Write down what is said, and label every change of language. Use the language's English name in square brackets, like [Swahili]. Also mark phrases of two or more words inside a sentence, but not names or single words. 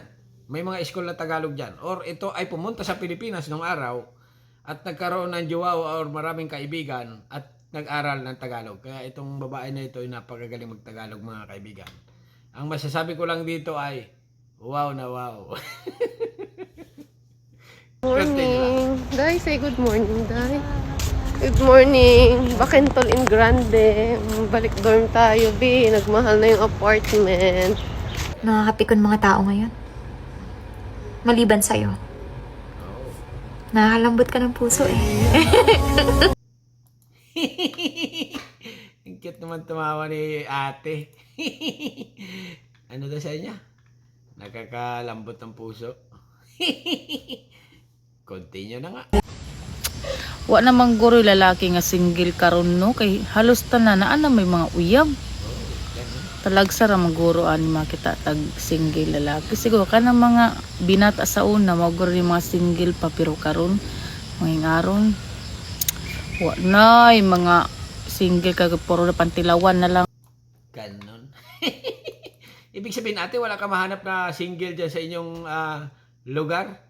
[Filipino] May mga school na Tagalog dyan. Or ito ay pumunta sa Pilipinas nung araw at nagkaroon ng jowa or maraming kaibigan at nag-aral ng Tagalog. Kaya itong babae na ito ay napakagaling mag-Tagalog, mga kaibigan. Ang masasabi ko lang dito ay wow na wow. Morning. [English] Day, say good morning, Day. Good morning. Bakentol in Grande. [Filipino] Balik dorm tayo, B. Nagmahal na yung apartment. Nakakapikon mga tao ngayon. Maliban sa'yo. Nakakalambot ka ng puso eh. Ang cute naman tumawa ni ate. Ano daw sa inyo? Nakakalambot ng puso. Continue na nga. [Cebuano] Wa namang guro lalaki nga single karon no kay halos tanan na may mga uyab. Talagsa ra maguro ani makita tag single lalaki. Siguro kana mga binata sa una maguro ni mga single pa pero karon mga aron wa nay mga single kag puro na pantilawan na lang. [Filipino] Ganon. Ibig sabihin ate, wala ka mahanap na single dyan sa inyong lugar?